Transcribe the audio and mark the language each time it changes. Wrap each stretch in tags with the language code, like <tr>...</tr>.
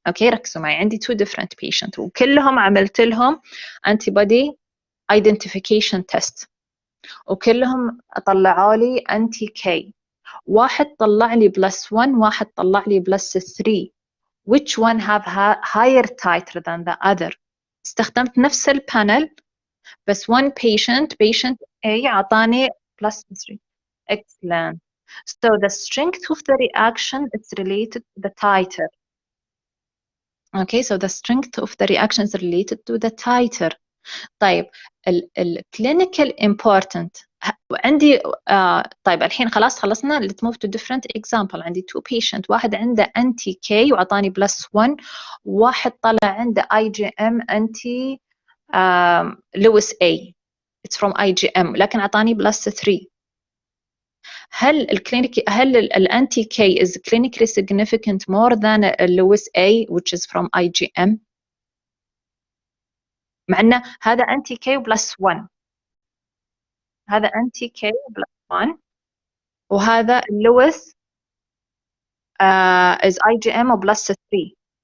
<ar>Okay, ركزوا معي, عندي</ar> <en>two different patient</en> <ar>وكلهم عملت لهم</ar> <en>antibody identification test</en> <ar>وكلهم طلعوا لي anti K. واحد طلع لي +1, واحد طلع لي +3.</ar> <en>Which one have higher titer than the other?</en> <ar>استخدمت نفس البانل بس</ar> <en>one patient A</en> <ar>عطاني +3.</ar> <en>Excellent. So the strength of the reaction is related to the titer. Okay, so the strength of the reaction is related to the titer.</en> <ar>طيب ال clinical important عندي طيب الحين خلاص خلصنا.</ar> <en>Let's move to different example. عندي two patient, واحد عنده anti K وعطاني +1, واحد طلع عنده IgM anti Lewis A. It's from IgM لكن عطاني +3. هل الانتي K is clinically significant more than Lewis A which is from IgM؟</en> <ar>مع أن هذا</ar> <en>anti K +1, هذا anti K +1 وهذا Lewis is IgM +3.</en>